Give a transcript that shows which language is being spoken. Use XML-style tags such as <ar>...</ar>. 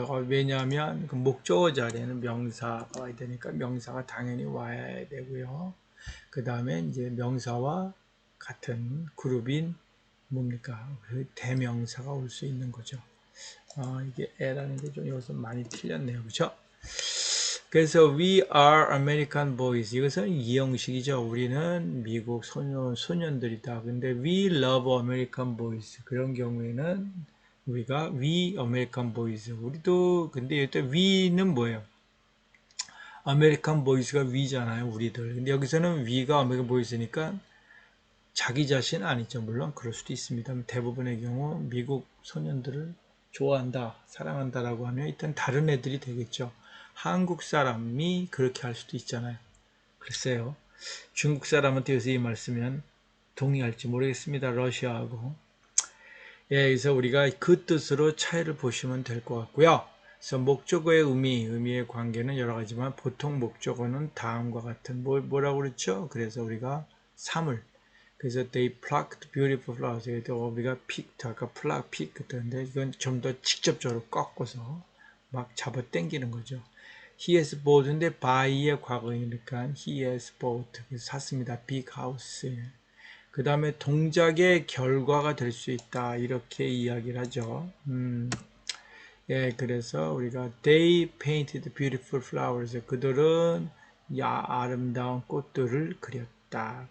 <ko>왜냐하면 그 목적어 자리에는 명사가 와야 되니까 명사가 당연히 와야 되고요. 그 다음에 이제 명사와 같은 그룹인 뭡니까? 그 대명사가 올 수 있는 거죠. 이게 에라는 게 좀 여기서 많이 틀렸네요. 그렇죠?</ko> <en>그래서 we are American boys.</en> <ko>이것은 이형식이죠. 우리는 미국 소년들이다. 근데</ko> <en>we love American boys.</en> <ko>그런 경우에는 우리가</ko> <en>we American boys.</en> <ko>우리도 근데 이때 we는 뭐예요?</ko> <en>American boys</en> <ko>가 we잖아요. 우리들. 근데 여기서는 we가</ko> <en>American boys</en> <ko>니까 자기 자신 아니죠. 물론 그럴 수도 있습니다. 대부분의 경우 미국 소년들을 좋아한다, 사랑한다라고 하면 일단 다른 애들이 되겠죠. 한국 사람이 그렇게 할 수도 있잖아요. 글쎄요. 중국 사람한테 요새 이 말 쓰면 동의할지 모르겠습니다. 러시아하고. 예, 그래서 우리가 그 뜻으로 차이를 보시면 될 것 같고요. 그래서 목적어의 의미의 관계는 여러 가지만 보통 목적어는 다음과 같은 뭐라고 그랬죠? 그래서 우리가 사물. 그래서</ko> <en>they plucked beautiful flowers.</en> <ko>우리가 picked 아까 pluck, pick 그랬는데 이건 좀 더 직접적으로 꺾어서 막 잡아 당기는 거죠.</ko> <en>He has bought인데 buy의</en> <ko>과거이니까</ko> <en>he has bought.</en> <ko>그래서 샀습니다.</ko> <en>big house.</en> <ko>그 다음에 동작의 결과가 될 수 있다. 이렇게 이야기를 하죠. 예, 그래서 우리가</ko> <en>they painted beautiful flowers.</en> <ko>그들은 아름다운 꽃들을 그렸다.</ko>